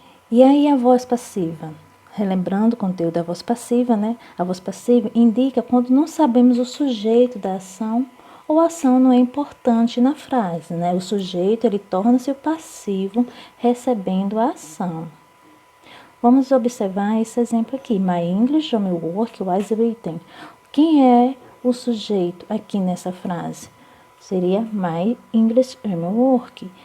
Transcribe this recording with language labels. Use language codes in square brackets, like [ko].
[pt] E aí a voz passiva? Relembrando o conteúdo da voz passiva, né? A voz passiva indica quando não sabemos o sujeito da ação ou a ação não é importante na frase, né? O sujeito, ele torna-se o passivo recebendo a ação. Vamos observar esse exemplo aqui. [en] My English homework was written. [pt] Quem é o sujeito aqui nessa frase? Seria [en] my English homework.